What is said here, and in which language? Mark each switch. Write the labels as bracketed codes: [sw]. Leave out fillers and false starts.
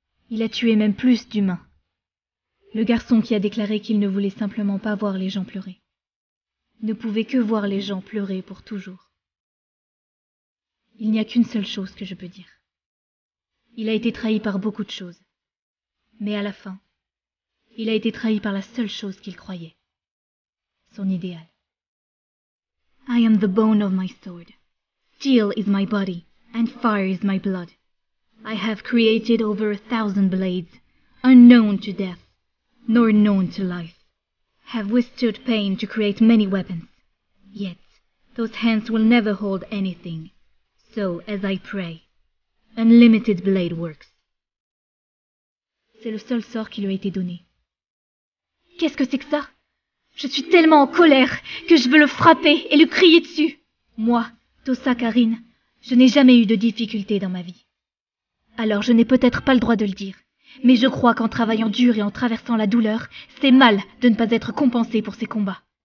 [fr] Il a tué même plus d'humains. Le garçon qui a déclaré qu'il ne voulait simplement pas voir les gens pleurer, ne pouvait que voir les gens pleurer pour toujours. Il n'y a qu'une seule chose que je peux dire. Il a été trahi par beaucoup de choses, mais à la fin, il a été trahi par la seule chose qu'il croyait, son idéal. [en] I am the bone of my sword. Steel is my body, and fire is my blood. I have created over 1,000 blades, unknown to death, nor known to life. Have withstood pain to create many weapons. Yet, those hands will never hold anything. So, as I pray, unlimited blade works. [fr] C'est le seul sort qui lui a été donné. Qu'est-ce que c'est que ça? Je suis tellement en colère que je veux le frapper et lui crier dessus. Moi, Tosa Karine, je n'ai jamais eu de difficultés dans ma vie. Alors je n'ai peut-être pas le droit de le dire, mais je crois qu'en travaillant dur et en traversant la douleur, c'est mal de ne pas être compensé pour ses combats.